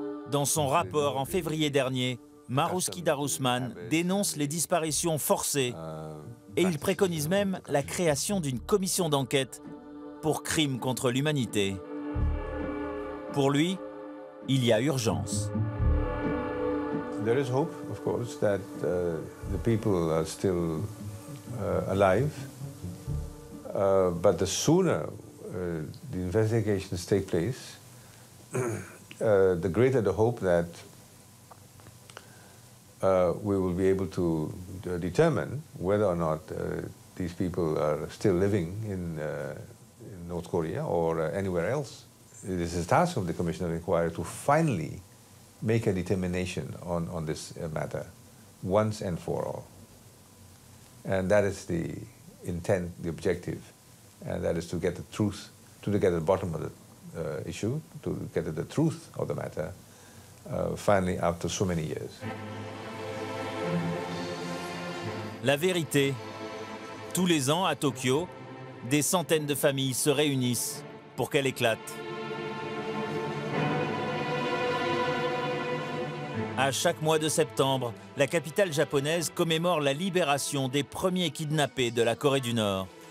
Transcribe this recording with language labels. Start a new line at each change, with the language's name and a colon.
French: Dans son rapport en février dernier, Marouski Darusman dénonce les disparitions forcées et il préconise même la création d'une commission d'enquête pour crimes contre l'humanité. Pour lui, il y a urgence.
English: There is hope, of course, that the people are still alive, but the sooner the investigations take place, the greater the hope that we will be able to determine whether or not these people are still living in North Korea or anywhere else. It is the task of the Commission of Inquiry to finally make a determination on this matter once and for all. And that is the intent, the objective, and that is to get the truth, to get to the bottom of the issue, to get at the truth of the matter, finally after so many years.
French: La vérité. Tous les ans, à Tokyo, des centaines de familles se réunissent pour qu'elle éclate. À chaque mois de septembre, la capitale japonaise commémore la libération des premiers kidnappés de la Corée du Nord.